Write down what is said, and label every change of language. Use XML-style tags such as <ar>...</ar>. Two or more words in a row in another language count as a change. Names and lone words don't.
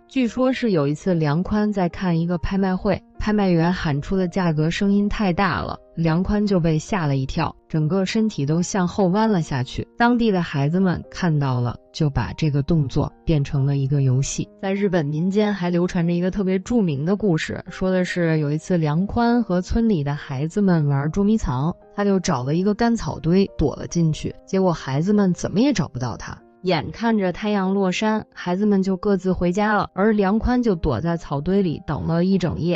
<zh>據說是有一次梁寬在看一個拍賣會，拍賣員喊出的價格聲音太大了，梁寬就被嚇了一跳，整個身體都向後彎了下去。當地的孩子們看到了，就把這個動作變成了一個遊戲。在日本民間還流傳着一個特別著名的故事，說的是有一次梁寬和村裡的孩子們玩捉迷藏，他就找了一個干草堆躲了進去，結果孩子們怎麼也找不到他。眼看着太陽落山，孩子們就各自回家了，而梁寬就躲在草堆裡等了一整夜。</zh>